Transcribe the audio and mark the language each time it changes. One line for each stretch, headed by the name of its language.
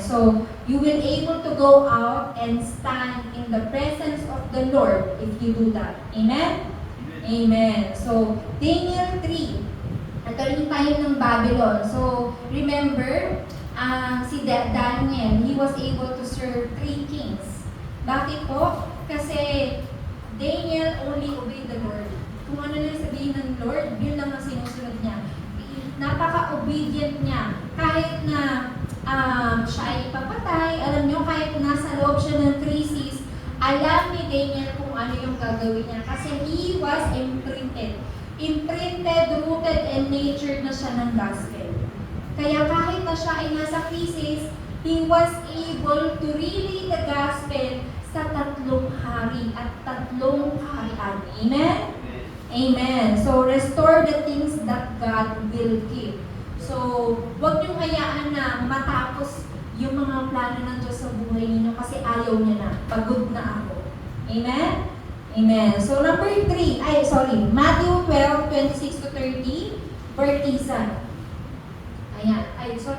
English: So, you will able to go out and stand in the presence of the Lord if you do that. Amen? Amen. So, Daniel 3.
Filipino: Ito rin tayo ng Babylon.
English: So, remember, si Daniel, he was able to serve 3 kings.
Filipino: Bakit po? Kasi
English: Daniel only obeyed the Lord.
Filipino: Kung ano na sabihin ng Lord, yun lang ang sinusunod niya. Napaka-obedient niya. Kahit na siya ay papatay, alam niyo, kahit nasa loob siya ng 3 seas, alam ni Daniel kung ano yung gagawin niya.
English: Kasi he was imprinted. Imprinted, rooted, and natured
Filipino: na siya ng
English: gospel.
Filipino: Kaya kahit na siya ay nasa crisis,
English: he was able to relay the gospel
Filipino: sa 3 hari at 3 kaharian. Amen? Amen.
English: So, restore the things that God will give.
Filipino: So, huwag niyong hayaan na matapos yung mga plano ng Diyos sa buhay ninyo kasi ayaw niya na. Pagod na ako. Amen? Amen. So, number 3. Matthew 12:26-30. Baptisan. Ayan. Ay,